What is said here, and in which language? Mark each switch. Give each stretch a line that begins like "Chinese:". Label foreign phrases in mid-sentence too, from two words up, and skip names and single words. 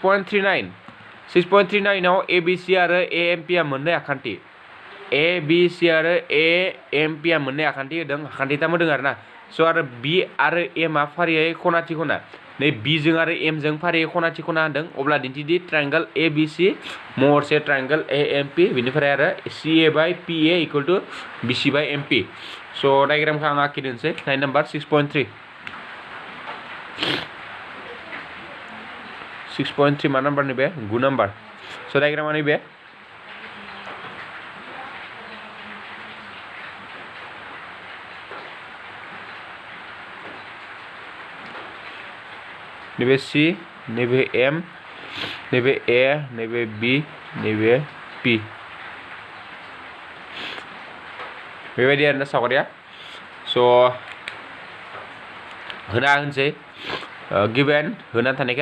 Bodo: 6.39 आव ए बी सी आरो ए एम पी आ मोननै आखान्थि ए बी सी आरो ए एम पी आ मोननै आखान्थि होदों आखान्थिथाम होदों आरो ना स' आरो बी आरो एम आ फारियै खनाथि खना नै बी जों आरो एम जों फारियै खनाथि खना होदों अब्ला दिन्थिदि ट्रायंगल ए बी सी महरसे ट्रायंगल ए एम पी बिनिफ्राय आरो
English: C A by P A equal to B C by M P
Bodo: स' डायग्रामखौ आं आखिदोंसै 9 नाम्बार 6.3 मा नाम्बारनि बे 9 नाम्बार स' डायग्रामा नैबे नैबे सी नैबे एम नैबे ए नैबे बी नैबे पी बेबायदि आरोना सावगारिया स' होनसै गिभेन होना थानायखाय